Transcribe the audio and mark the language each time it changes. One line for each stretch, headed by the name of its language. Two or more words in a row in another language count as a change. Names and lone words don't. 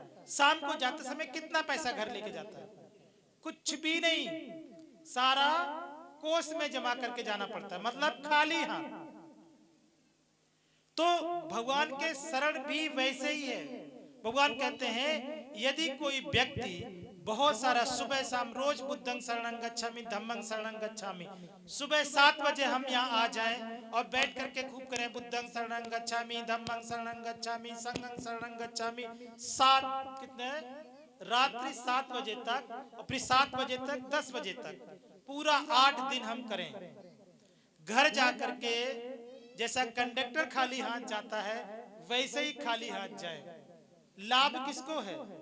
Hindi: शाम को जाते समय कितना पैसा घर लेके जाता है? कुछ भी नहीं, सारा कोष में जमा करके जाना पड़ता है, मतलब खाली हाथ। तो भगवान के शरण भी वैसे ही है। भगवान कहते हैं यदि कोई व्यक्ति बहुत सारा सुबह शाम रोज
Pali: बुद्धं शरणं गच्छामि, धम्मं शरणं गच्छामि,
Hindi: सुबह 7 बजे हम यहाँ आ जाएं और बैठ करके खूब करें
Pali: बुद्धं शरणं गच्छामि, धम्मं शरणं गच्छामि, संघं शरणं गच्छामि,
Hindi: 7 कितने, रात्रि 7 बजे तक और फिर 7 बजे तक 10 बजे तक पूरा 8 दिन हम करें। घर जा करके जैसा कंडक्टर खाली हाथ जाता है वैसे ही खाली हाथ जाए। लाभ किसको है?